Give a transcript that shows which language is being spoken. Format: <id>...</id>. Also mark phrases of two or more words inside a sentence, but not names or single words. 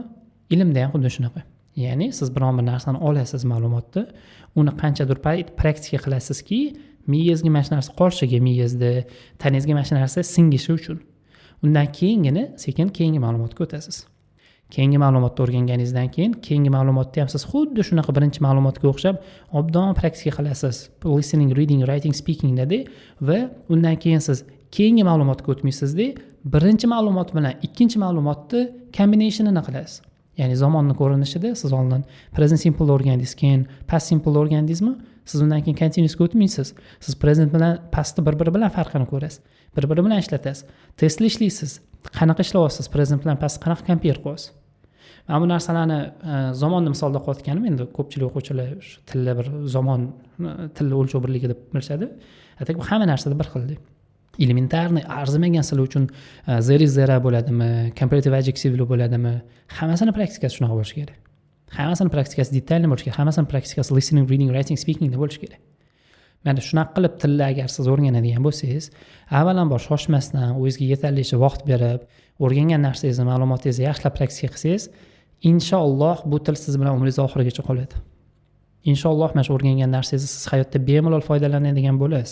<uz>Ilmda ham xuddi shunaqa. Ya'ni siz biron bir narsani olasiz ma'lumotni, uni qanchadir praktika qilasizki, miyangizga mana shu narsa qolishiga, miyangizda, tanangizga mana shu narsa singishi uchun. Undan keyingina sekin keyingi ma'lumotga o'tasiz. Keyingi ma'lumotni o'rganganingizdan keyin keyingi ma'lumotni ham siz xuddi shunaqa birinchi ma'lumotga o'xshab obdon praktika qilasiz.</uz> <en>Listening, reading, writing, speaking</en> <uz>dedi va undan keyin siz keyingi ma'lumotga o'tmaysizda, birinchi ma'lumot bilan ikkinchi ma'lumotni kombinationini qilasiz. Ya'ni zamonni ko'rinishida siz oldin</uz> <en>present simple</en> <uz>o'rgandingiz, keyin</uz> <en>past simple</en> <uz>o'rgandingizmi? Siz undan keyin continuousga o'tmaysiz. Siz present bilan pastni bir-biri bilan farqini ko'rasiz. Bir-biri bilan ishlatasiz. Testli ishlaysiz. Qanaqa ishlayapsiz? Present bilan past qanaqa compare qilyapsiz? Mana bu narsalarni zamonni misolda qilayotganim, endi ko'pchilik o'quvchilar shu tilda bir zamon tilni o'lchov birligi deb bilishadi. Atak bu hamma narsada bir xilda. Elementarni arzimagan sizlar uchun</uz> <en>there is there</en> <uz>bo'ladimi,</uz> <en>comparative adjective</en> <uz>bo'ladimi? Hammasini praktikasi shunaqa bo'lishi kerak. Hammasini praktikasi detalli bo'lishi kerak. Hammasini praktikasi</uz> <en>listening, reading, writing, speaking</en> <uz>da bo'lishi kerak. Mana shunaqa qilib tilni agar siz o'rganadigan bo'lsangiz, avvalambor shoshmasdan, o'zingizga yetarlicha vaqt berib, o'rgangan narsangizni, ma'lumotingizni yaxshilab praktika qilsangiz, inshaalloh bu til siz bilan umringiz oxirigacha qoladi. Inshaalloh mana shu o'rgangan narsangizni siz hayotda bemalol foydalanadigan bo'lasiz.</uz>